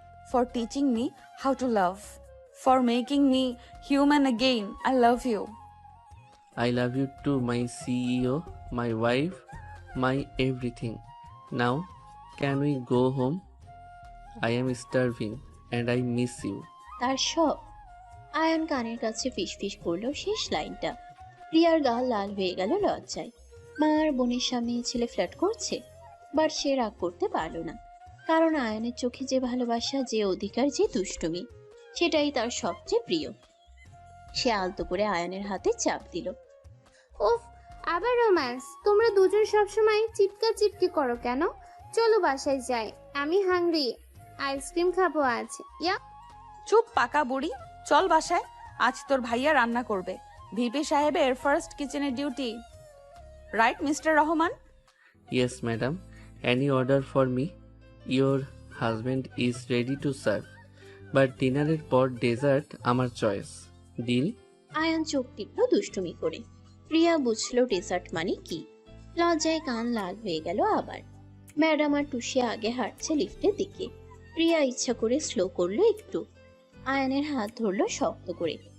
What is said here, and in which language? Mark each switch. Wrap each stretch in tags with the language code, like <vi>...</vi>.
<en>For teaching me how to love. For making me human again. I love you. I love you too, my CEO, my wife, my everything. Now, can we go home? I am starving and I miss you.</en> <bn>তার সব। আয়ান কানের কাছে ফিসফিস করলো শেষ লাইনটা। রিয়ার গাল লাল হয়ে গেল লজ্জায়। মা আর বোনের সামনে ছেলে ফ্ল্যাট করছে, বাট সে রাগ করতে পারল না, কারণ আয়ানের চোখে যে ভালোবাসা, যে অধিকার, যে দুষ্টুমি, সেটাই তার সবচেয়ে প্রিয়। সে আলতো করে আয়ানের হাতে চাপ দিল। উফ, আবার রোম্যান্স। তোমরা দুজন সবসময় চিৎকার চিৎকি করো কেন? চলো বাসায় যাই, আমি হাংরি, আইসক্রিম খাবো আজ। ইয়া। চুপ পাকা বুড়ি, চল বাসায়। আজ তোর ভাইয়া রান্না করবে। ভিপি সাহেবের ফার্স্ট কিচেনের duty. Right mister Rahman?</bn> <en>Yes, madam. Any order for me? Your husband is ready to serve. But dinner</en> <bn>পর ডেজার্ট আমার চয়েস। ডিল? আয়ান চোখ টিপল দুষ্টুমি করে। রিয়া বুঝলো ডেজার্ট মানে কি। লজ্জায় কান লাল হয়ে গেল আবার। ম্যাডাম আর টুসি আগে হাঁটছে লিফটের দিকে। রিয়া ইচ্ছা করে স্লো করলো একটু। আয়ানের হাত ধরলো শক্ত করে।</bn>